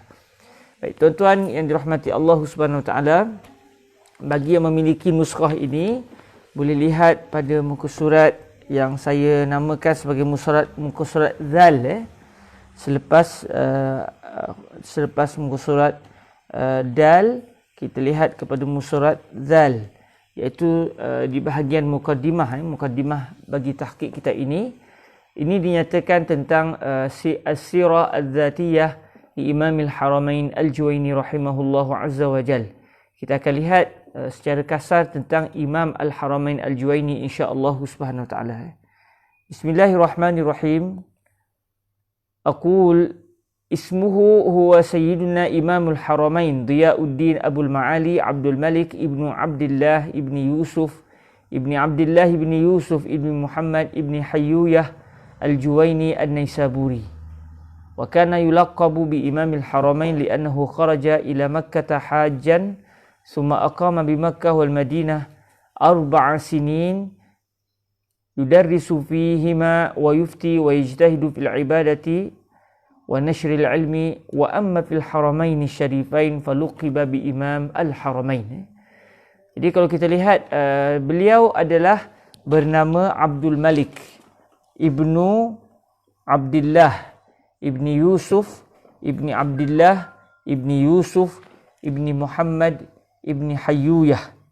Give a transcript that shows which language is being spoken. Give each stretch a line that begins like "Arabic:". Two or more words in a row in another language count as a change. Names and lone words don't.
Malay: Baik, tuan-tuan yang dirahmati
Arabic: الله سبحانه وتعالى,
Malay: bagi yang memiliki nuskhah ini boleh lihat pada muka surat yang saya namakan sebagai muka surat Zal. Selepas muka surat Dal, kita lihat kepada muka surat Zal, iaitu di bahagian mukaddimah bagi tahqiq kita ini dinyatakan tentang
Arabic: السيرة الذاتية لإمام الحرمين الجويني رحمه الله عز وجل.
Malay: Kita akan lihat secara kasar tentang Imam Al-Haramain Al-Juwaini
Arabic: إن شاء الله سبحانه وتعالى. بسم الله الرحمن الرحيم. أقول اسمه هو سيدنا إمام الحرمين ضياء الدين أبو المعالي عبد الملك بن عبد الله بن يوسف بن عبد الله بن يوسف بن محمد بن حيويه الجويني النيسابوري. وكان يلقب بإمام الحرمين لأنه خرج إلى مكة حاجا ثم أقام بمكة والمدينة 4 سنين يدرس فيهما ويفتي ويجتهد في العبادة ونشر العلم، وأما في الحرمين الشريفين فلقب بإمام الحرمين.
Malay: Jadi kalau kita lihat, beliau adalah bernama Abdul Malik ibnu Abdullah ibni Yusuf ibni Abdullah ibni Yusuf ibni Muhammad ibni Hayyuyah.